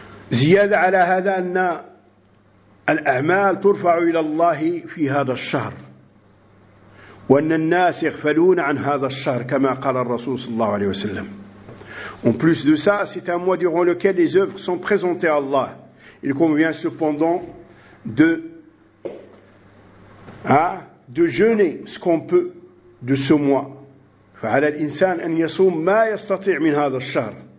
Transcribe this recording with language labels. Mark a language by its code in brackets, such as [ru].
[ar] زيادة على هذا أن الأعمال ترفع إلى الله في هذا الشهر، وأن الناس يغفلون عن هذا الشهر كما قال الرسول صلى الله عليه وسلم. [fr] En plus de ça, c'est un mois durant lequel les œuvres sont présentées à Allah. Il convient cependant de jeûner ce qu'on peut de ce mois. [ar] فعلى الإنسان أن يصوم ما يستطيع من هذا الشهر.